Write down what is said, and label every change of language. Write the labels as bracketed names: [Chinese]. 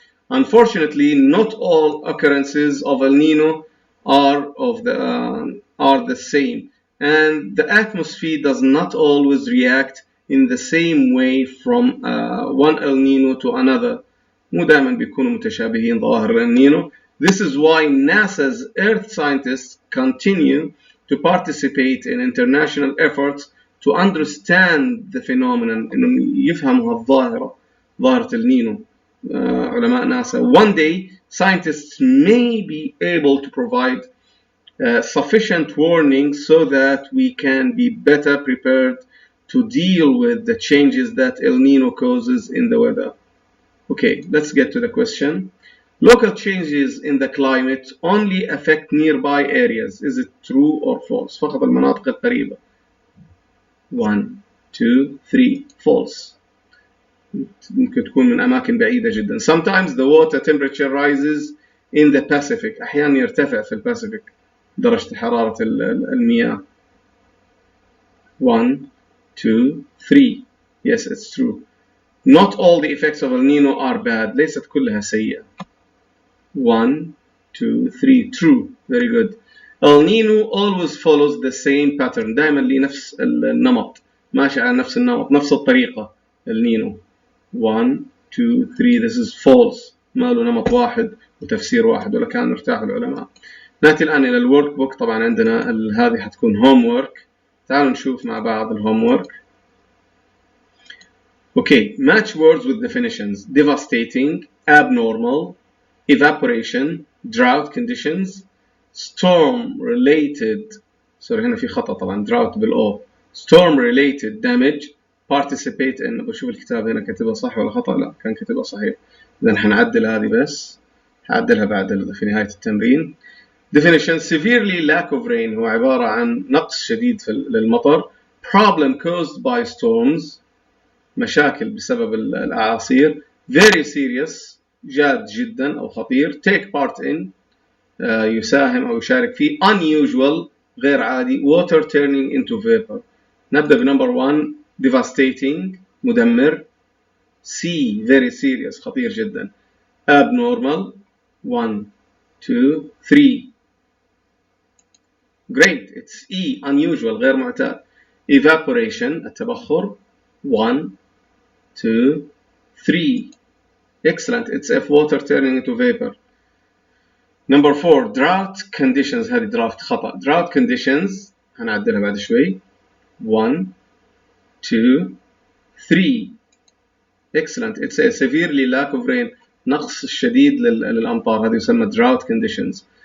[English] Unfortunately, not all occurrences of El Nino are the same, and the atmosphere does not always react in the same way from one El Nino to another. [Arabic] مو دائما بيكونوا متشابهين ظواهر El Nino. [English] This is why NASA's Earth scientists continue to participate in international efforts to understand the phenomenon, [Arabic] إنهم يفهموا هالظاهرة, ظاهرة El Nino. علماء ناسا. [English] One day, scientists may be able to provide sufficient warning so that we can be better prepared to deal with the changes that El Nino causes in the weather. Okay, let's get to the question. Local changes in the climate only affect nearby areas. Is it true or false? [Arabic] فقط المناطق القريبة. [English] 1 2 3 false. [Arabic] ممكن تكون من أماكن بعيدة جدا. [English] Sometimes the water temperature rises in the Pacific. [Arabic] أحيانا يرتفع في الباسيفيك درجة حرارة المياه. [English] 1 2 3 Yes, it's true. Not all the effects of El Nino are bad. [Arabic] ليست كلها سيئة. 1 2 3 [English] True. Very good. El Nino always follows the same pattern. [Arabic] دائما لنفس النمط. ماشي على نفس النمط, نفس الطريقة. [English] El Nino. 1 2 3 This is false. [Arabic] ما له نمط واحد وتفسير واحد, ولا كان ارتاح العلماء. نأتي الآن إلى الورك بوك. طبعا عندنا هذه حتكون homework. تعالوا نشوف مع بعض الhomework. [English] Okay, match words with definitions. Devastating, abnormal, evaporation, drought conditions, storm related. [Arabic] هنا في خطأ طبعا, drought بالO. [English] Storm related damage, participate in. [Arabic] بشوف الكتاب هنا كاتبها صح ولا خطأ. لا، كان كاتبها صحيح. إذن هنعدل هذه، بس هعدلها بعد في نهاية التمرين. [English] definition: severely lack of rain [Arabic] هو عبارة عن نقص شديد للمطر. [English] problem caused by storms [Arabic] مشاكل بسبب الأعاصير. [English] very serious [Arabic] جاد جدا أو خطير. [English] take part in [Arabic] يساهم أو يشارك فيه. unusual غير عادي. [English] water turning into vapor. [Arabic] نبدأ بنمبر 1 devastating مدمر. [English] C very serious [Arabic] خطير جدا. [English] abnormal 1 2 3. great, it's E unusual [Arabic] غير معتاد. [English] evaporation التبخر 1 2 3. excellent, it's F water turning into vapor. number 4 drought conditions. [Arabic] هذه درافت خطأ. [English] drought conditions [Arabic] هنعدلها بعد شوي. 1 2 3. [English] excellent, it's a severely lack of rain [Arabic] نقص الشديد للأمطار. هذه يسمى [English] drought conditions.